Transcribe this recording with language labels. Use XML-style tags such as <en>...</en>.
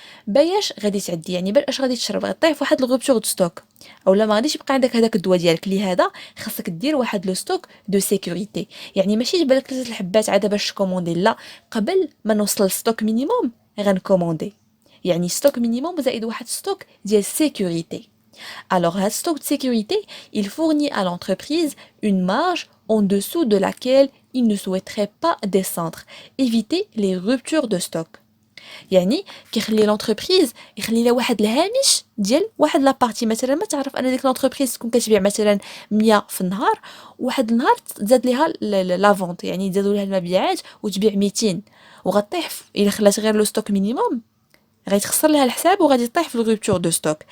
<ar>باش غادي تعدي، يعني باش غادي تشرب، غطيح فواحد الغوبتور دو ستوك، اولا ما غاديش يبقى عندك هذاك الدواء ديالك. لهذا خاصك دير واحد لو ستوك دو سيكوريتي، يعني ماشي تجبد لك 3 الحبات عاد باش تكوموندي، لا، قبل ما نوصل للستوك مينيموم غنكوموندي، يعني ستوك مينيموم زائد واحد ستوك ديال سيكوريتي.</ar> <fr>Alors, un stock de sécurité, il fournit à l'entreprise une marge en dessous de laquelle il ne souhaiterait pas descendre. Éviter les ruptures de stock.</fr> <ar>يعني كيخلي لونتربريز يخلي لها واحد الهامش ديال واحد لابارتي. مثلا ما تعرف ان ديك لونتربريز تكون كتبيع مثلا 100 في النهار، واحد النهار تزاد ليها لا فونت، يعني تزادوا لها المبيعات وتبيع 200، وغطيح الا خلات غير لو ستوك مينيموم غيتخسر لها الحساب وغادي تطيح في الغوبتور دو ستوك.</ar>